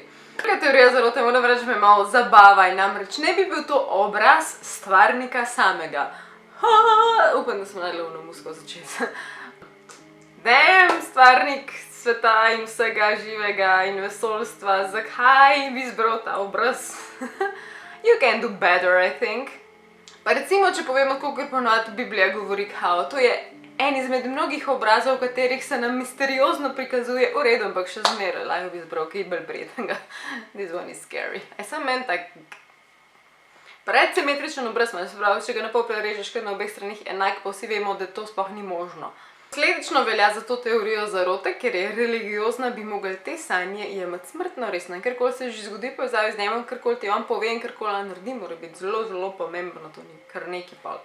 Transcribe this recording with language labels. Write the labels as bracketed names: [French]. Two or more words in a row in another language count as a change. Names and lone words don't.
[Slovenian] Druga teorija zarote, moram reči, me malo zabava in namreč ne bi bil to obraz stvarnika samega. Upam, da smo naredili ono musko začeti. Damn, stvarnik sveta in vsega živega in vesoljstva, zakaj bi izbral ta obraz? [English] You can do better, I think. [Slovenian] Pa recimo, če povemo, kakor ponovadi Biblija govori kao, to je en izmed mnogih obrazov, v katerih se nam misteriozno prikazuje v redu, ampak še zmeraj lahko bi izbral kaj bolj prijetnega. [English] This one is scary. [Slovenian] Sam meni tak precej simetričen obraz, se pravi, če ga na pol prerežeš kar na obeh stranih enak, pa vsi vemo, da to sploh ni možno. Posledično velja za to teorijo zarote, ker je religiozna, bi mogli te sanje jemati smrtno resno. In karkoli se že zgodi povezavi z njim, karkoli ti on pove in karkoli naredi, mora biti zelo, zelo pomembno, to ni kar neki pol.